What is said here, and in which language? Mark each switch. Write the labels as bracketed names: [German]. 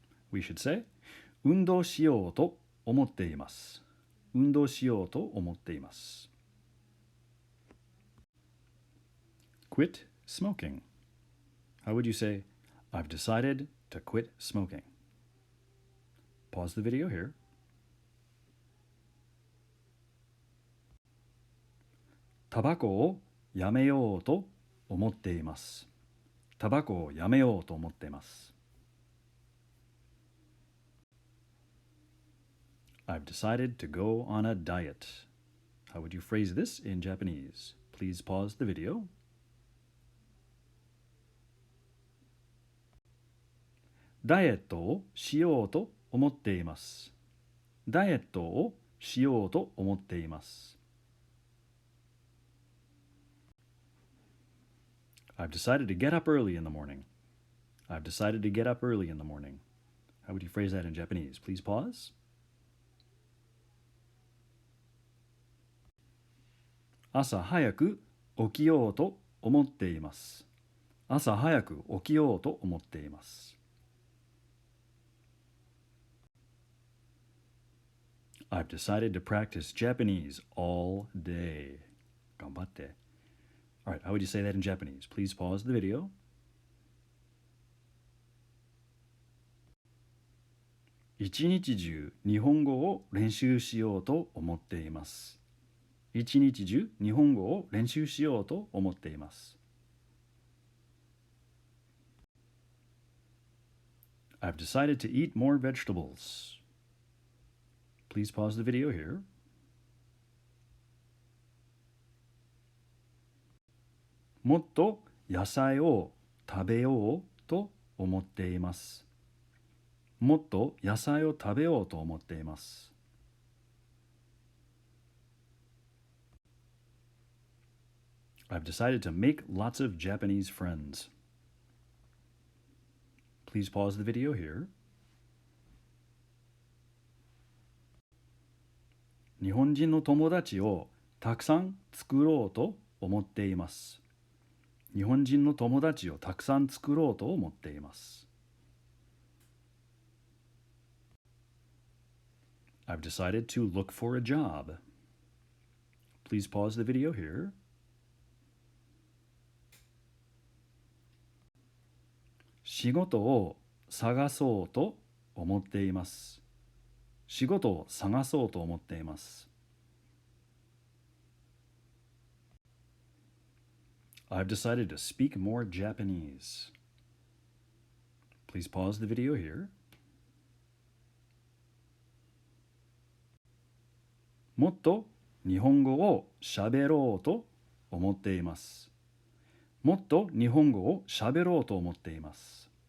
[English] We should say, [Japanese] 運動しようと思っています. 運動しようと思っています. [English] Quit smoking. How would you say, I've decided to quit smoking? Pause the video here. [Japanese] タバコをやめようと思っています。タバコをやめようと思っています。 [English] I've decided to go on a diet. How would you phrase this in Japanese? Please pause the video. [Japanese] ダイエットをしようと思っています。ダイエットをしようと思っています。 [English] I've decided to get up early in the morning. I've decided to get up early in the morning. How would you phrase that in Japanese? Please pause. [Japanese] 朝早く起きようと思っています。朝早く起きようと思っています。 [English] I've decided to practice Japanese all day. [Japanese] 頑張って. [English] All right, how would you say that in Japanese? Please pause the video. [Japanese] 一日中日本語を練習しようと思っています。一日中日本語を練習しようと思っています。 [English] I've decided to eat more vegetables. Please pause the video here. [Japanese] もっと野菜を食べようと思っています。もっと野菜を食べようと思っています。 [English] I've decided to make lots of Japanese friends. Please pause the video here. [Japanese] 日本人の友達をたくさん作ろうと思っています。日本人の友達をたくさん作ろうと思っています。 [English] I've decided to look for a job. Please pause the video here. [Japanese] 仕事を探そうと思っています。仕事を探そうと思っています。 [English] I've decided to speak more Japanese. Please pause the video here. [Japanese] もっと日本語を喋ろうと思っています。もっと日本語を喋ろうと思っています。